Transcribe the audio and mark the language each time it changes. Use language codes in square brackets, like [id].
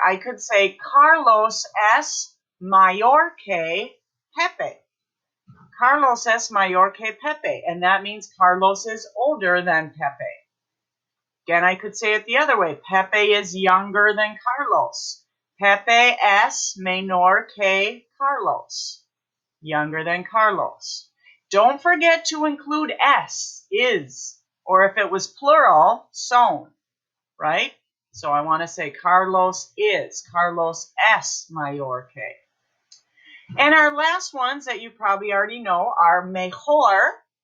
[en] I could say [es] Carlos es mayor que Pepe. Carlos es mayor que Pepe, [en] and that means Carlos is older than Pepe. Again, I could say it the other way. Pepe is younger than Carlos. [es] Pepe es menor que Carlos. [en] Younger than Carlos. Don't forget to include es, is, or if it was plural, son, right? So I want to say Carlos is. [es] Carlos es mayor que. [en] And our last ones that you probably already know are mejor.